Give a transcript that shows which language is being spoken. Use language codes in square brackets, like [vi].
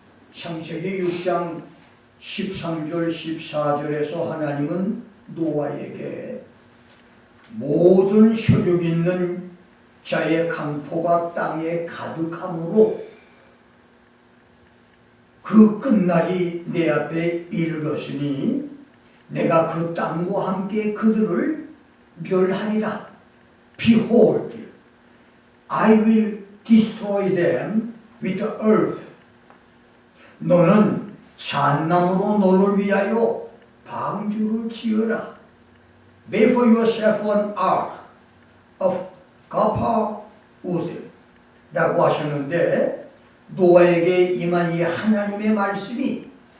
[ko] 창세기 6장 13절 14절에서 하나님은 노아에게 모든 혈육 있는 자의 강포가 땅에 가득함으로 그 끝날이 내 앞에 이르렀으니 내가 그 땅과 함께 그들을 멸하리라. [en] Behold, I will destroy them with the earth. [ko] 너는 잣나무로 너를 위하여 방주를 지어라. [en] Make for yourself an ark of gopher wood [ko] 라고 하셨는데 노아에게 임한 이 하나님의 말씀이